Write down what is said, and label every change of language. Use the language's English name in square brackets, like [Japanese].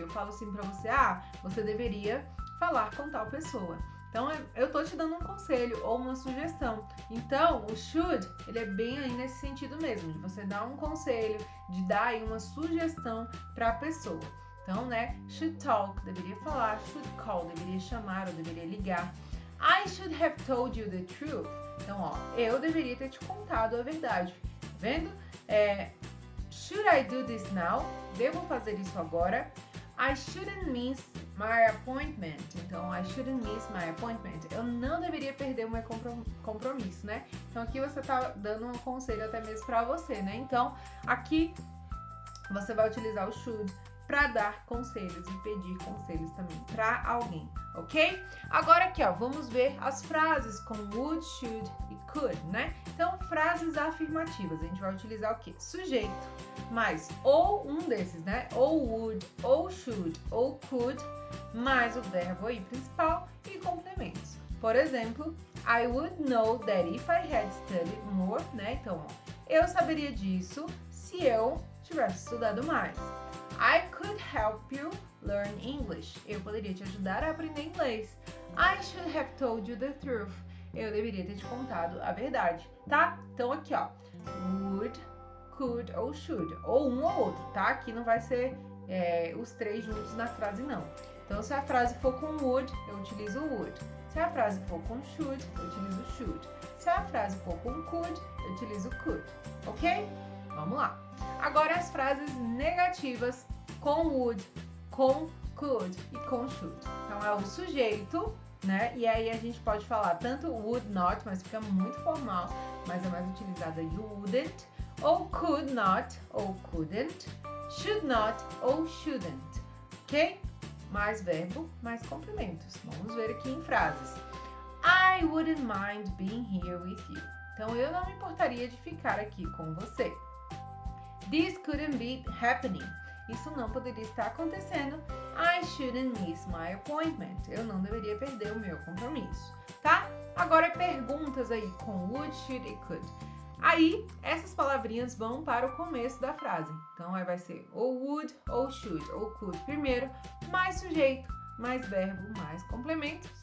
[Portuguese] Eu falo assim pra você, você deveria falar com tal pessoa. Então, eu tô te dando um conselho ou uma sugestão. Então, o should, ele é bem aí nesse sentido mesmo, de você dar um conselho, de dar aí uma sugestão pra pessoa. Então, né, should talk, deveria falar, should call, deveria chamar ou deveria ligar. [English] I should have told you the truth. [Portuguese] Então, ó, eu deveria ter te contado a verdade. Tá vendo? [English] Should I do this now? [Portuguese] Devo fazer isso agora? [English] I shouldn't miss my appointment. Então, I shouldn't miss my appointment. [Portuguese] Eu não deveria perder o meu compromisso, né? Então, aqui você tá dando um conselho até mesmo pra você, né? Então, aqui você vai utilizar o should para dar conselhos e pedir conselhos também para alguém, ok? Agora aqui, ó, vamos ver as frases com would, should e could, né? Então, frases afirmativas, a gente vai utilizar o quê? Sujeito, mais ou um desses, né? Ou would, ou should, ou could, mais o verbo aí principal e complementos. Por exemplo, [English] I would know that if I had studied more, [Portuguese] né? Então, ó, eu saberia disso se eu tivesse estudado mais. [English] I could help you learn English. [Portuguese] Eu poderia te ajudar a aprender inglês. [English] I should have told you the truth. [Portuguese] Eu deveria ter te contado a verdade, tá? Então aqui, ó, would, could ou should, ou um ou outro, tá? Aqui não vai ser os três juntos na frase, não. Então, se a frase for com would, eu utilizo would. Se a frase for com should, eu utilizo should. Se a frase for com could, eu utilizo could, ok? Vamos lá. Agora as frases negativas com would, com could e com should. Então é o sujeito, né? E aí a gente pode falar tanto would not, mas fica muito formal, mas é mais utilizada you wouldn't, ou could not, ou couldn't, should not, ou shouldn't, ok? Mais verbo, mais complementos. Vamos ver aqui em frases. [English] I wouldn't mind being here with you. [Portuguese] Então eu não me importaria de ficar aqui com você. [English] This couldn't be happening. [Portuguese] Isso não poderia estar acontecendo. [English] I shouldn't miss my appointment. [Portuguese] Eu não deveria perder o meu compromisso, tá? Agora perguntas aí com would, should e could. Aí, essas palavrinhas vão para o começo da frase. Então, aí vai ser ou would, ou should, ou could primeiro, mais sujeito, mais verbo, mais complementos.